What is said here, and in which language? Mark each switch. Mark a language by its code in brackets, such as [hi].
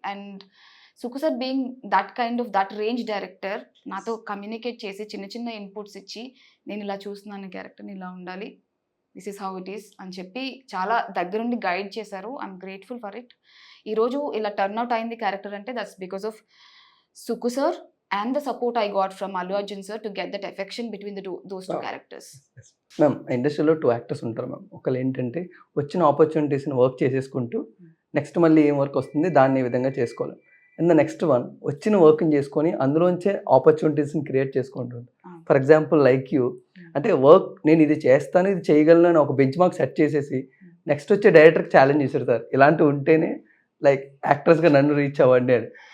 [te] And Sukku sir [en] being that kind of that range [te] director నాతో communicate చేసి చిన్న చిన్న ఇన్పుట్స్ ఇచ్చి, నేను ఇలా చూస్తున్నాను క్యారెక్టర్ని ఇలా ఉండాలి, [en] this is how it is [te] అని చెప్పి చాలా దగ్గరుండి గైడ్ చేశారు. [en] I'm grateful for it. [te] ఈరోజు ఇలా టర్న్అవుట్ అయింది క్యారెక్టర్ అంటే [en] That's because of Sukku sir and the support I got from Allu Arjun sir to get that affection between those two characters. [te] Ma'am ఇండస్ట్రీలో 2 యాక్టర్స్ ఉంటారు మ్యామ్. ఒకళ్ళు ఏంటంటే వచ్చిన ఆపర్చునిటీస్ని వర్క్ చేసేసుకుంటూ నెక్స్ట్ మళ్ళీ ఏం వర్క్ వస్తుంది దాన్ని ఈ విధంగా చేసుకోవాలి. అండ్ ద నెక్స్ట్ వన్ వచ్చిన వర్క్ని చేసుకొని అందులోంచే ఆపర్చునిటీస్ని క్రియేట్ చేసుకుంటుంది. [en] for example like you, [te] అంటే వర్క్ నేను ఇది చేస్తాను ఇది చేయగలను అని ఒక బెంచ్ మార్క్ సెట్ చేసేసి నెక్స్ట్ వచ్చే డైరెక్టర్కి ఛాలెంజ్ చేశారు, ఇలాంటివి ఉంటేనే లైక్ యాక్టర్స్గా నన్ను రీచ్ అవ్వండి అని.